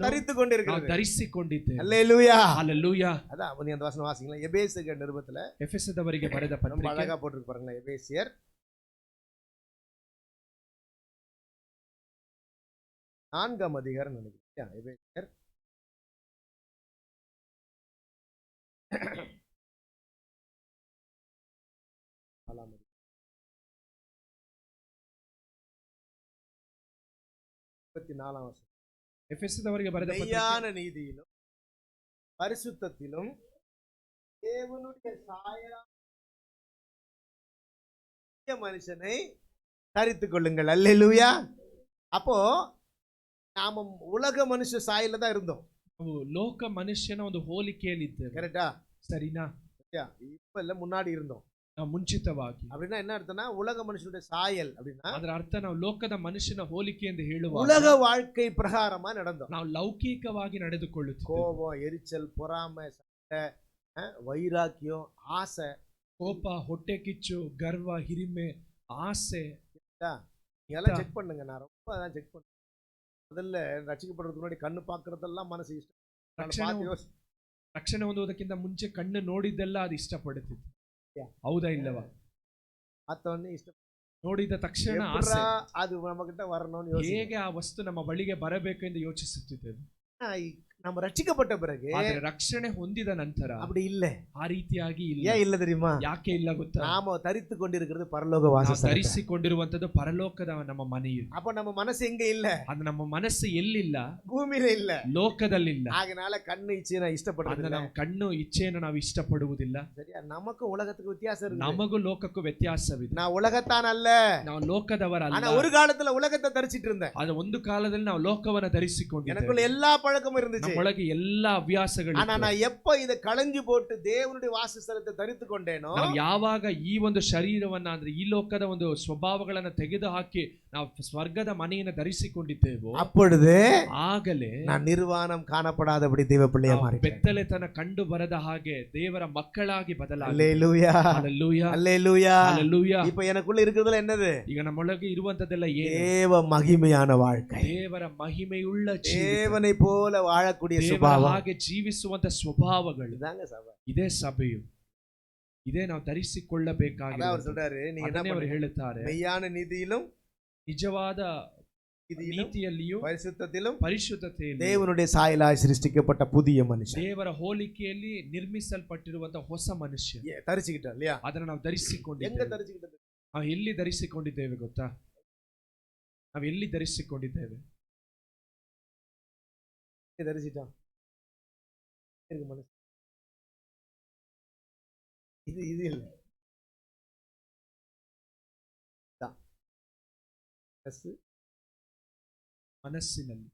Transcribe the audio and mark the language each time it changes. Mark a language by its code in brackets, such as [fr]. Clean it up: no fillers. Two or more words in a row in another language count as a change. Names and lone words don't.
[ta] தரித்துக் கொண்டிருக்கிறது. [kn] ನಾವು ಧರಿಸಿಕೊಂಡಿದ್ದೇವೆ. [ta] அல்லேலூயா. [kn] ಹಲ್ಲೆಲೂಯಾ. [ta] அதான் நீ அந்த வசனம் வாசிங்களா? எபேசியர் நிருபத்துல [kn] ಎಫೆಸದವರಿಗೆ ಬರೆದ [ta] ரொம்ப [kn] ಪತ್ರಿಕೆ [ta] அழகா போட்டுருக்கு பாருங்க. எபேசியர் 4ஆம் அதிகாரம் நினைக்கிறேன். எபேசியர் 4ஆம் அதிகாரம் 24ஆம் வசனம். [kn] ಎಫೆಸದವರಿಗೆ ಬರೆದ ಪತ್ರಿಕೆ [ta] மெய்யான நீதியிலும் பரிசுத்தத்திலும் தேவனுடைய சாயலான மனுஷனை தரித்துக் கொள்ளுங்கள். அல்லேலூயா. அப்போ நாம உலக மனுஷ சாயல தான் இருந்தோம். [kn] ನಾವು ಲೋಕ ಮನುಷ್ಯನ ಒಂದು ಹೋಲಿಕೆಯಲ್ಲಿ ಇದ್ದೇವೆ. [ta] கரெக்டா? [kn] ಸರಿನಾ? [ta] இப்ப இல்ல, முன்னாடி இருந்தோம். [kn] ನಾವು ಮುಂಚಿತವಾಗಿ. [ta] அப்படின்னா என்ன அர்த்தம்னா உலக மனுஷனுடைய சாயல் அப்படின்னா [kn] ಅದರ ಅರ್ಥ ನಾವು ಲೋಕದ ಮನುಷ್ಯನ ಹೋಲಿಕೆ ಎಂದು ಹೇಳುವ [ta] உலக வாழ்க்கை பிரகாரமா நடந்தோம். [kn] ನಾವು ಲೌಕಿಕವಾಗಿ ನಡೆದುಕೊಳ್ಳುತ್ತೇವೆ. [ta] கோபம், எரிச்சல், பொறாமை, சண்டை, வைராக்கியம், ஆசை, [kn] ಕೋಪ, ಹೊಟ್ಟೆ ಕಿಚ್ಚು, ಗರ್ವ, ಹಿರಿಮೆ, ಆಸೆ. [ta] இதெல்லாம் செக் பண்ணுங்க. நான் ரொம்ப அதான் செக் பண்ணேன். முதல்ல ரட்சிக்கப்படுறதுக்கு முன்னாடி கண்ணு பார்க்கறதெல்லாம் மனசு இஷ்டம். [kn] ರಕ್ಷಣೆ ಹೊಂದುವುದಕ್ಕಿಂತ ಮುಂಚೆ ಕಣ್ಣು ನೋಡಿದ್ದೆಲ್ಲ ಅದು ಇಷ್ಟಪಡುತ್ತಿತ್ತು. ಹೌದಾ ಇಲ್ಲವಾ? [ta] பார்த்தோன்னே ಇಷ್ಟ [kn] ನೋಡಿದ ತಕ್ಷಣ [ta] எப்படிடா [kn] ಆಸೆ, [ta] அது நம்ம கிட்ட வரணும்னு யோசிக்கிறோம். [kn] ಹೇಗೆ ಆ ವಸ್ತು ನಮ್ಮ ಬಳಿಗೆ ಬರಬೇಕು ಎಂದು ಯೋಚಿಸುತ್ತಿದ್ದೇವೆ. [ta] ஆனா, நம்ம ரட்சிக்கப்பட்ட பிறகு [kn] ಆದರೆ ರಕ್ಷಣೆ ಹೊಂದಿದ ನಂತರ [ta] அப்படி இல்ல. [kn] ಆ ರೀತಿಯಾಗಿ ಇಲ್ಲ. [ta] ஏன் இல்ல தெரியுமா? [kn] ಯಾಕೆ ಇಲ್ಲ ಗೊತ್ತಾ? [ta] நாம தரித்து கொண்டிருக்கிறது பரலோக [kn] ನಾವು [ta] வாசஸ்தலத்தை. [kn] ಧರಿಸಿಕೊಂಡಿರುವಂತದ್ದು ಪರಲೋಕದ ನಮ್ಮ ಮನೆಯು. [ta] அப்ப நம்ம மனசு எங்க இல்ல? [kn] ಅದು ನಮ್ಮ ಮನಸ್ಸು ಎಲ್ಲಿಲ್ಲ? [ta] பூமியில இல்ல. [kn] ಲೋಕದಲ್ಲಿಲ್ಲ. ஆகையால ಕಣ್ಣು ಇಚ್ಛೆನ ಅದನ್ನ ಇಷ್ಟಪಡುறது. ನಾವು ಕಣ್ಣು ಇಚ್ಛೆಯನ್ನು ನಾವು ಇಷ್ಟಪಡುವುದಿಲ್ಲ. [ta] சரியா? நமக்கு உலகத்துக்கு வித்தியாசம் இருக்கு. [kn] ನಮಗೂ ಲೋಕಕ್ಕೂ ವ್ಯತ್ಯಾಸವಿದೆ. [ta] நான் உலகத்தான் அல்ல. [kn] ನಾವು ಲೋಕದವರಲ್ಲ. [ta] ஆனா ஒரு காலத்துல உலகத்தை தரிச்சிட்டு இருந்தேன். [kn] ಅದು ಒಂದು ಕಾಲದಲ್ಲಿ ನಾವು ಲೋಕವನ್ನ ಧರಿಸಿಕೊಂಡಿದ್ದೇವೆ. [ta] எனக்குள்ள எல்லா பழக்கமும் இருந்துச்சு. [kn] ನಮ್ಮೊಳಗೆ ಎಲ್ಲ ಹವ್ಯಾಸಗಳು. [ta] ஆனா நான் எப்ப இத களைஞ்சு போட்டு தேவனுடைய வாசஸ்தலத்தை தரித்து கொண்டேனோ, [kn] ನಾವು ಯಾವಾಗ ಈ ಒಂದು ಶರೀರವನ್ನ ಅಂದ್ರೆ ಈ ಲೋಕದ ಒಂದು ಸ್ವಭಾವಗಳನ್ನ ತೆಗೆದು ಹಾಕಿ ನಾವು ಸ್ವರ್ಗದ ಮನೆಯನ್ನು ಧರಿಸಿಕೊಂಡಿದ್ದೇವೋ, [ta] அப்பொழுது [kn] ಆಗಲೇ [ta] நான் நிர்வாணம் காணப்படாதபடி தேவ பிள்ளையா மாறிட்டேன். [kn] ಬೆತ್ತಲೆತನ ಕಂಡು ಬರದ ಹಾಗೆ ದೇವರ ಮಕ್ಕಳಾಗಿ ಬದಲಾಗಿ. [ta] அல்லேலூயா, [kn] ಹಲ್ಲೆಲೂಯಾ, [ta] அல்லேலூயா. [kn] ಹಲ್ಲೆಲೂಯಾ. [ta] இப்ப எனக்குள்ள இருக்கிறதுல என்னது? [kn] ಈಗ ನಮ್ಮೊಳಗೆ ಇರುವಂತದೆಲ್ಲ ಏನು? [ta] தேவ மகிமையான வாழ்க்கை. [kn] ದೇವರ ಮಹಿಮೆಯುಳ್ಳ ಜೀವಿತ, [ta] தேவனை போல வாழக்கூடிய [kn] ದೇವರ [ta] சுபாவம். [kn] ಹಾಗೆ ಜೀವಿಸುವಂತ ಸ್ವಭಾವಗಳು. [ta] இதாங்க சபை. [kn] ಇದೇ ಸಭೆಯು, ಇದೇ ನಾವು [ta] அதான் [kn] ಧರಿಸಿಕೊಳ್ಳಬೇಕಾಗಿದೆ. [ta] அவர் சொல்றாரு, நீங்க என்ன [kn] ಅದನ್ನೇ ಅವರು [ta] பண்ணுங்க? [kn] ಹೇಳುತ್ತಾರೆ, [ta] மெய்யான நீதியிலும் [kn] ನಿಜವಾದ [ta] நீதியிலும் [kn] ನೀತಿಯಲ್ಲಿಯೂ [ta] பரிசுத்தத்திலும் [kn] ಪರಿಶುದ್ಧತೆಯಲ್ಲಿ [ta] தேவனுடைய சாயலாய் சிருஷ்டிக்கப்பட்ட புதிய மனுஷன். [kn] ದೇವರ ಹೋಲಿಕೆಯಲ್ಲಿ ನಿರ್ಮಿಸಲ್ಪಟ್ಟಿರುವಂತಹ ಹೊಸ ಮನುಷ್ಯ [ta] தரிச்சுக்கிட்டோம் இல்லையா? [kn] ಅದನ್ನು ನಾವು [ta] எங்க [kn] ಧರಿಸಿಕೊಂಡಿದ್ದೇವೆ. [ta] தரிச்சுக்கிட்டது? [kn] ನಾವು ಎಲ್ಲಿ ಧರಿಸಿಕೊಂಡಿದ್ದೇವೆ ಗೊತ್ತಾ? ನಾವು ಎಲ್ಲಿ ಧರಿಸಿಕೊಂಡಿದ್ದೇವೆ? [ta] தரிசிட்டோம். இருக்கு மனுஷன். இது இது இல்ல. தான். [kn] ಮನಸ್ಸಿನಲ್ಲಿ